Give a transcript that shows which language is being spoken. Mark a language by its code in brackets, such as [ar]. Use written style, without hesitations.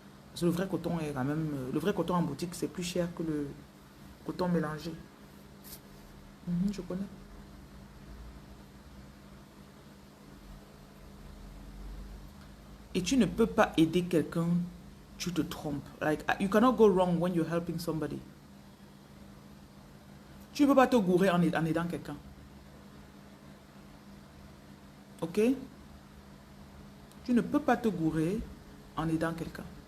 [fr] Parce que le vrai coton est quand même... Le vrai coton en boutique, c'est plus cher que le coton mélangé. Je connais. Et tu ne peux pas aider quelqu'un, tu te trompes. [en] Like, you cannot go wrong when you're helping somebody. [fr] Tu ne peux pas te gourer en aidant quelqu'un. Ok? Tu ne peux pas te gourer en aidant quelqu'un.